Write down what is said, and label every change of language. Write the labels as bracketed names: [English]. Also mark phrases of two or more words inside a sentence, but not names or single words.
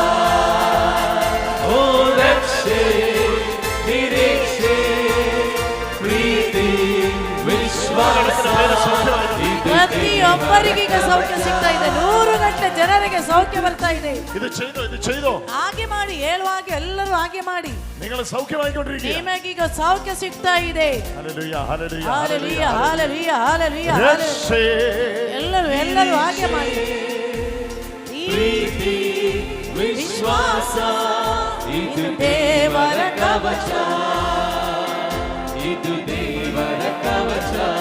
[Kannada] ಓ ರಕ್ಷೆ ನಿರೀಕ್ಷೆ ಪ್ರೀತಿ ವಿಶ್ವಾಸ ಪ್ರತಿಯೊಬ್ಬರಿಗೀಗ ಸೌಖ್ಯ ಸಿಗ್ತಾ ಇದೆ. 100 ಗಂಟೆ ಜನರಿಗೆ ಸೌಖ್ಯ ಬರ್ತಾ ಇದೆ. ಇದು ചെയ്തോ ಹಾಗೆ ಮಾಡಿ, ಹೇಳುವಾಗ ಎಲ್ಲರೂ ಹಾಗೆ ಮಾಡಿ. [Malayalam] നിങ്ങൾ സൗഖ്യമായിക്കൊണ്ടിരിക്കുക. [Kannada] ನಿಮಗೀಗ ಸೌಖ್ಯ ಸಿಗ್ತಾ ಇದೆ. [Malayalam] ഹല്ലേലൂയ, ഹല്ലേലൂയ, [Kannada] ಹಲ್ಲೆಲೂಯಾ, ಹಲ್ಲೆಲೂಯಾ, ಹಲ್ಲೆಲೂಯಾ. ಎಲ್ಲರೂ ಹಾಗೆ ಮಾಡಿ. ಪ್ರೀತಿ ವಿಶ್ವಾಸ ಇದು ದೇವರ ಕವಚ, ಇದು ದೇವರ ಕವಚ.